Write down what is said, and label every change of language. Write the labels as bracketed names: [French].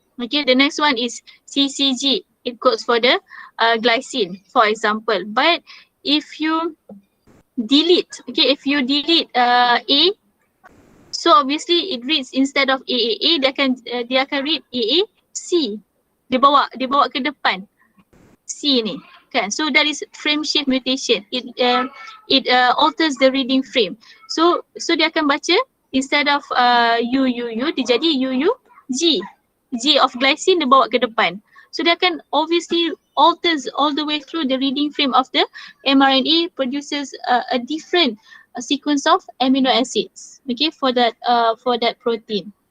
[English] Okay, the next one is CCG. It codes for the glycine, for example. But if you delete, okay, if you delete A, so obviously it reads instead of AAA, [Malay] dia akan [English] read AAC. [Malay] Dia bawa ke depan C ni, kan? [English] So that is frame shift mutation. It alters the reading frame. So [Malay] dia akan baca [English] instead of UUU, [Malay] dia jadi [English] UUG. [Malay] G of glycine dia bawa ke depan. [English] So [Malay] dia akan [English] obviously alters all the way through the reading frame of the mRNA, produces a different sequence of amino acids, okay, for that protein.